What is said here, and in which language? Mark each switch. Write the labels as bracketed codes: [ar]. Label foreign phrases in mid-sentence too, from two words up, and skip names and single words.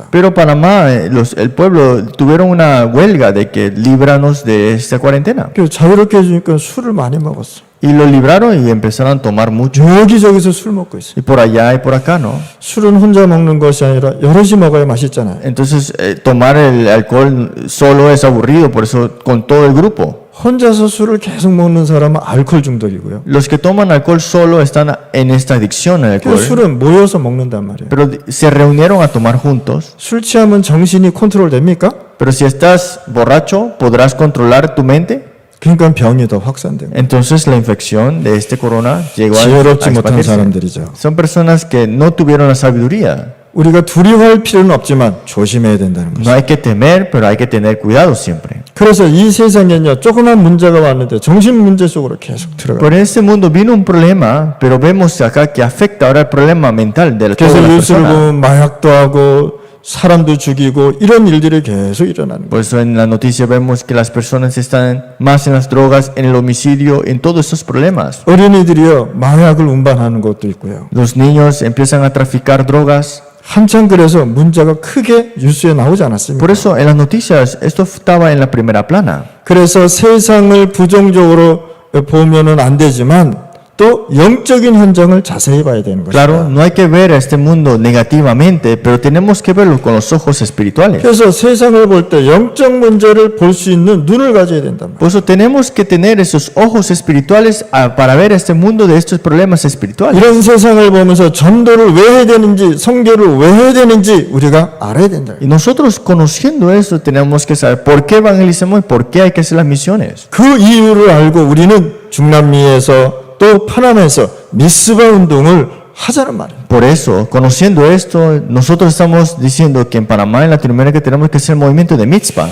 [es] Pero Panamá, el pueblo tuvieron una huelga de que líbranos de esta cuarentena. [ko] 그 자유롭게 해주니까 술을 많이 먹었어. [es] Y lo libraron y empezaron a tomar mucho. [ko] 여기저기서 술 먹고 있어요. [es] Y por allá y por acá, ¿no? [ko] 술은 혼자 먹는 것이 아니라 여럿이 먹어야 맛있잖아요. [es] Entonces, tomar el alcohol solo es aburrido, por eso con todo el grupo. [ko] 혼자서 술을 계속 먹는 사람은 알코올 중독이고요. [es] Los que toman alcohol solo están en esta adicción al [ko] 그 [es] alcohol. [ko] 술은 모여서 먹는단 말이에요. [es] Pero se reunieron a tomar juntos. [ko] 술 취하면 정신이 컨트롤 됩니까? [es] Pero si estás borracho, ¿podrás controlar tu mente? [ko] 그러니까 병이 더 확산됩니다. [es] Entonces la infección de este corona llegó a [ko] 지혜롭지 못한 [es] expandirse. [ko] 사람들이죠. [es] Son personas que no tuvieron la sabiduría. [ko] 우리가 두려워할 필요는 없지만 조심해야 된다는 [es] No [ko] 거죠. [es] hay que temer, pero hay que tener cuidado siempre. [ko] 그래서 이 세상에는요 조그만 문제가 왔는데 정신 문제 속으로 계속 들어가요. [es] Por este mundo vino un problema, pero vemos acá que afecta ahora el problema mental de todas [ko] 그래서 [es] las [ko] 뉴스를 [es] personas. [ko] 보면 마약도 하고 사람도 죽이고 이런 일들이 계속 일어나는 거예요. [es] Por eso en la noticia vemos que las personas están más en las drogas, en el homicidio, en todos estos problemas. [ko] 어린이들이요 마약을 운반하는 것도 있고요. [es] Los niños empiezan a traficar drogas. [ko] 한참 그래서 문제가 크게 뉴스에 나오지 않았습니까? [es] Por eso en las noticias esto estaba en la primera plana. [ko] 그래서 세상을 부정적으로 보면은 안 되지만 또 영적인 현장을 자세히 봐야 되는 것이다. [es] Claro, no hay que ver a este mundo negativamente, pero tenemos que verlo con los ojos espirituales. [ko] 그래서 세상을 볼 때 영적 문제를 볼 수 있는 눈을 가져야 된단 말이에요. [es] Por eso tenemos que tener esos ojos espirituales para ver este mundo de estos problemas espirituales. [ko] 이런 세상을 보면서 전도를 왜 해야 되는지 성교를 왜 해야 되는지 우리가 알아야 된다. [es] Y nosotros conociendo eso tenemos que saber por qué evangelizamos y por qué hay que hacer las misiones. [ko] 그 이유를 알고 우리는 중남미에서 또 파나마에서 미스바 운동을 하자는 말이에요. [es] Por eso, conociendo esto, nosotros estamos diciendo que en Panamá, en Latinoamérica, tenemos que hacer el movimiento de Mitzvah.